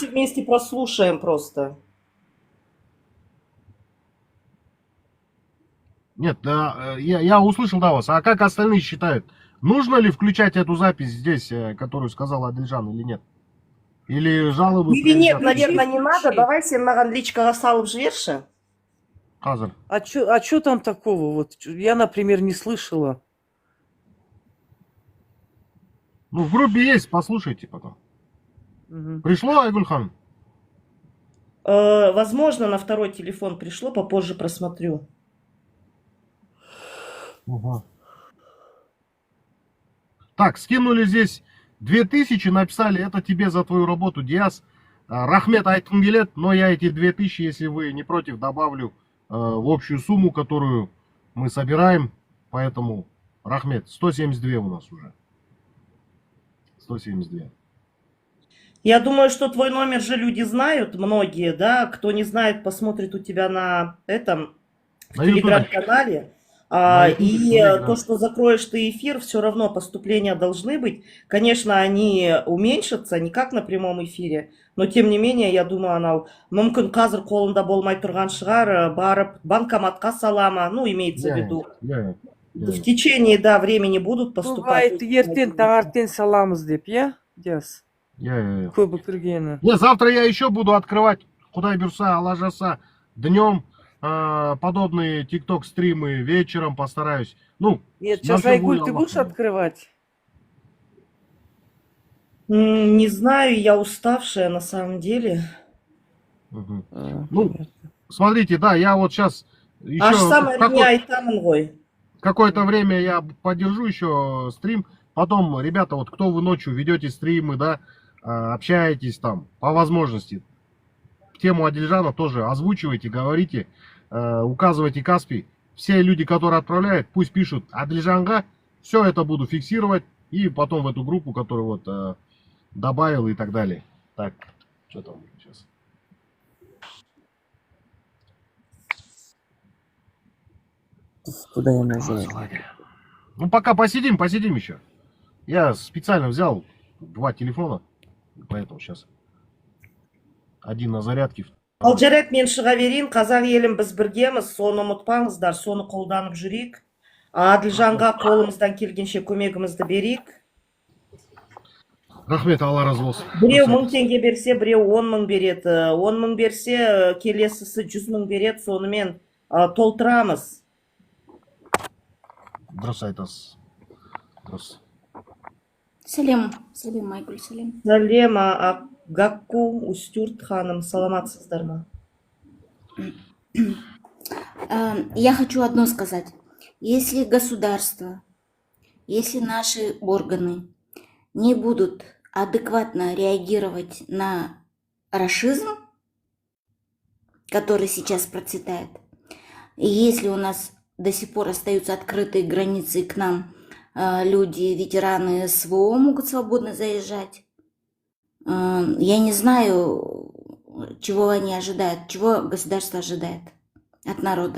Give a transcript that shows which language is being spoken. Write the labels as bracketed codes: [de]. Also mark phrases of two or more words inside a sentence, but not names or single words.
[ru] все вместе прослушаем просто. Нет, да, я услышал, да, вас. А как остальные считают? Нужно ли включать эту запись здесь, которую сказал Адельжан, или нет? Или жалобы? Или нет, приезжат? наверное, не надо. Включи. [kk] Давай сен маған личкаға салып жіберші. Хазар. [ru] А чё там такого? Вот я, например, не слышала. Ну, в группе есть, послушайте потом. Мгм. Пришло, Айгульхан? Возможно, на второй телефон пришло, попозже просмотрю. Ага. Так, скинули здесь 2000, написали, это тебе за твою работу, Диас. [kk] Рахмет айтқым келеді, [ru] но я эти 2000, если вы не против, добавлю в общую сумму, которую мы собираем. Поэтому, Рахмет, 172 у нас уже. 172. Я думаю, что твой номер же люди знают, многие, да? Кто не знает, посмотрит у тебя на этом, в На Ютубе. телеграм-канале. На Ютубе, И телеграм. то, что закроешь ты эфир, все равно поступления должны быть. Конечно, они уменьшатся, не как на прямом эфире, но тем не менее, я думаю, она [kk] мүмкін қазір қолында болмай тұрған шығар, барып банкоматқа салама, [ru] ну, имеется в виду. В течение, да, времени будут поступать. Бывает, [kk] ертең таңертең саламыз деп, я, Диас? Көбі кіргені. [ru] Не, завтра я еще буду открывать, [kk] Кудай Бюрса, Алла Жаса, [ru] днем подобные тикток стримы, вечером постараюсь. Ну, Нет, на сейчас, всё Айгуль, будет ты Аллах. будешь открывать? Не знаю, я уставшая на самом деле. Мгм. Ну, Смотрите, да, я вот сейчас Аж еще самое меня [kk] айтамын ғой. [ru] какое-то время я поддержу еще стрим. Потом, ребята, вот кто вы ночью ведете стримы, да, общаетесь там, по возможности. Тему Адельжана тоже озвучивайте, говорите, указывайте Каспий. Все люди, которые отправляют, пусть пишут Адельжанга. Все это буду фиксировать. И потом в эту группу, которую вот добавил и так далее. Так, что там сейчас? Куда я нажал? Ну, пока посидим еще. Я специально взял 2 телефона, поэтому сейчас один на зарядке. [kk] Ал жарайды, мен шыға берейін, қазақ елін біз біргеміз, соны ұмытпаңыздар, соны қолданып жүрейік. Аділжанға қолымыздан келгенше көмегімізді берейік. Рахмет, Алла разы болсын. Біреу 1000 теңге берсе, біреу 10 мың береді. 10 мың берсе, келесісі 100 мың береді, сонымен толтырамыз. Дұрыс айтасыз. Дұрыс. Салем, Айгуль, салем. Салем, Гакку, Устюрт ханым, саламатсыздар ма? [ru] Я хочу одно сказать. Если государство, если наши органы не будут адекватно реагировать на рашизм, который сейчас процветает, и если у нас до сих пор остаются открытые границы, и к нам люди, ветераны СВО могут свободно заезжать, я не знаю, чего они ожидают, чего государство ожидает от народа.